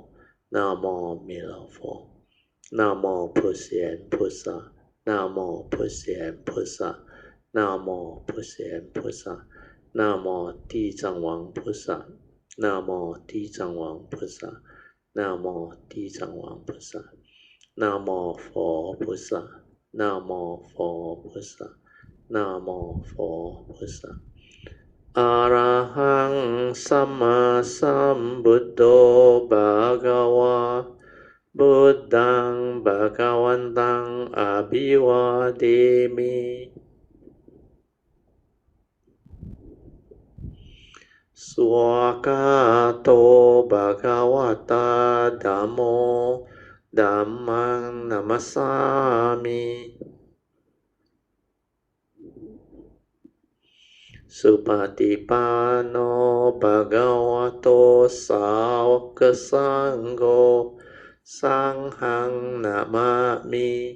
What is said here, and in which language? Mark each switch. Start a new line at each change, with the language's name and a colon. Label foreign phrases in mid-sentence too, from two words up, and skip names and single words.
Chinese: 南无弥勒佛，南无普贤菩萨，南无普贤菩萨，南无普贤菩萨，南无地藏王菩萨，南无地藏王菩萨，南无地藏王菩萨，南无佛菩萨，南无佛菩萨，南无佛菩萨。
Pali: อะระหังสัมมาสัมพุทโธภะคะวะพุทธังภะคะวันตังอะภิวาเทมิ สวากาโตภะคะวะตาธัมโมธัมมังนัมมัสสามิสุปฏิปันโนภะคะวะโตสาวกสังโฆสังฆังนะมามิ